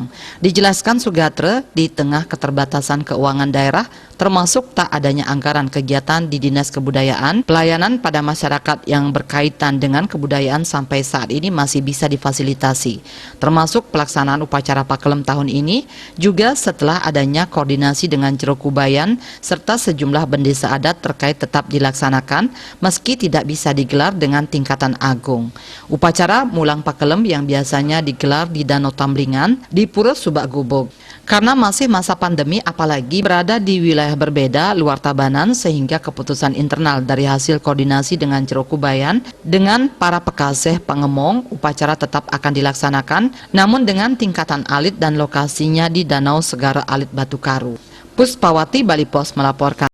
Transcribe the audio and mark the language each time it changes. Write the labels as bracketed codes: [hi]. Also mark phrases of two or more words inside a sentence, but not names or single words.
[id] Dijelaskan Sugatra, di tengah keterbatasan keuangan daerah, termasuk tak adanya anggaran kegiatan di Dinas Kebudayaan, pelayanan pada masyarakat yang berkaitan dengan kebudayaan sampai saat ini masih bisa difasilitasi, termasuk pelaksanaan upacara Pekelem tahun ini, juga setelah adanya koordinasi dengan Jero Kubayan, serta sejumlah bendesa adat terkait tetap dilaksanakan meski tidak bisa digelar dengan tingkatan agung. Upacara mulang Pekelem yang biasanya digelar di Danau Tamplingan di Pura Suba Gubuk. Karena masih masa pandemi apalagi berada di wilayah berbeda luar Tabanan sehingga keputusan internal dari hasil koordinasi dengan Jero Kubayan dengan para pekaseh pengemong upacara tetap akan dilaksanakan namun dengan tingkatan alit dan lokasinya di Danau Segara Alit Batu Karo. Puspawati Bali Pos melaporkan.